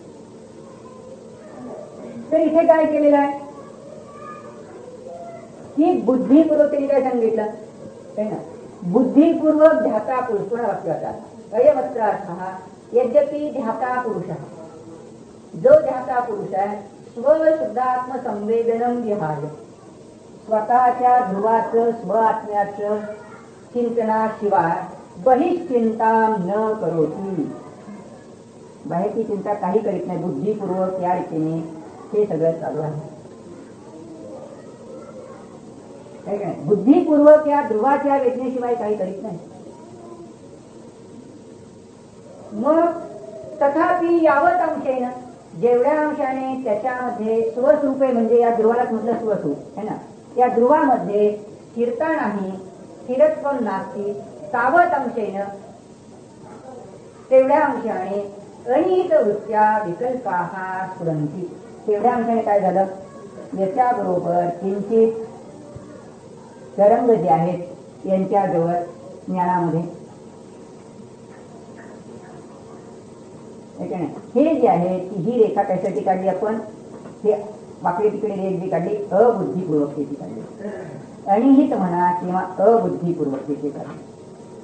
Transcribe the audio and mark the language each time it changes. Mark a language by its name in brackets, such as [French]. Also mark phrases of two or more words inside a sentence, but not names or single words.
[Marathi] तर इथे काय केलेलं आहे की बुद्धिपूर्वक त्यांनी काय सांगितलं आहे ना, [Sanskrit] बुद्धिपूर्वक ध्याता पुरुष. [Marathi] पुन्हा वाक्याचा [Sanskrit] अयमत्र अर्थ यद्यपि ध्याता पुरुष, [Marathi] जो ध्याता पुरुष आहे [Sanskrit] स्वशुद्धात्म संवेदनम विहाय, [Marathi] स्वतःच्या ध्रुवाचं स्व आत्म्याचं चिंतनाशिवाय [Sanskrit] बहिश्चिंता न करोती, [Marathi] बाहेरची चिंता काही करीत नाही, बुद्धिपूर्वक या रीतीने हे सगळं चालू आहे. आहे का नाही? बुद्धिपूर्वक या ध्रुवाच्या वेदनेशिवाय काही करीत नाही. [Sanskrit] मग तथापि यावत अंशेन, [Marathi] जेवढ्या अंशाने त्याच्यामध्ये स्वस्वरूपे म्हणजे या ध्रुवालाच म्हटलं स्वस्वरूप [Hindi] है ना, [Marathi] या ध्रुवामध्ये स्थिरता नाही, [Sanskrit] स्थिरत्व नास्ती, तावत अंशेन [Marathi] तेवढ्या अंशाने [Sanskrit] अनित वृत्त्या विकल्पाः स्फुरन्ति. [Marathi] तेवढ्या अंशाने काय झालं, याच्याबरोबर किंचित तरंग जे आहेत यांच्याजवळ ज्ञानामध्ये हे जे आहे ही रेखा कशाची काढली आपण, हे वाकडी तिकडे रेख जी काढली अबुद्धिपूर्वकतेची काढली, अनिहित म्हणा किंवा अबुद्धिपूर्वकतेची काढली.